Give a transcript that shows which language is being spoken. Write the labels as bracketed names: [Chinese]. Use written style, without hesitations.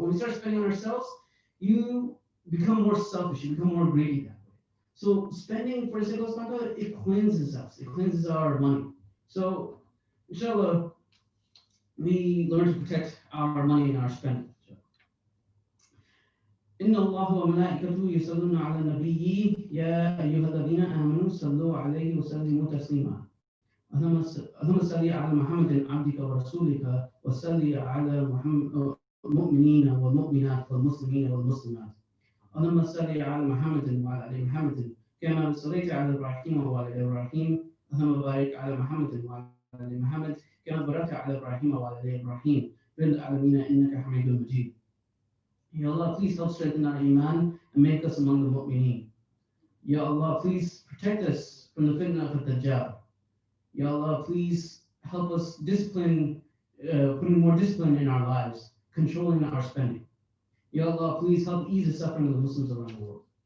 [English] But when we start spending on ourselves, you become more selfish, you become more greedy that way. So spending for the sake of Allah subhanahu wa ta'ala, it cleanses us, it cleanses our money. So inshallah, we learn to protect our money and our spending. [Arabic] إن الله وملائكته يصلون على النبي يا أيها الذين آمنوا صلوا عليه وسلموا تسليما. اللهم صل على محمد عبدك ورسولك وصل على المؤمنين والمؤمنات والمسلمين والمسلمات. اللهم صل على محمد وعلى آل محمد كما صليت على إبراهيم وعلى آل إبراهيم. اللهم بارك على محمد وعلى آل محمد كما باركت على إبراهيم وعلى آل إبراهيم في العالمين إنك حميد مجيد. [English] Ya Allah, please help strengthen our iman and make us among the mu'mineen. Ya Allah, please protect us from the fitna of the Dajjal. Ya Allah, please help us discipline, putting more discipline in our lives, controlling our spending. Ya Allah, please help ease the suffering of the Muslims around the world.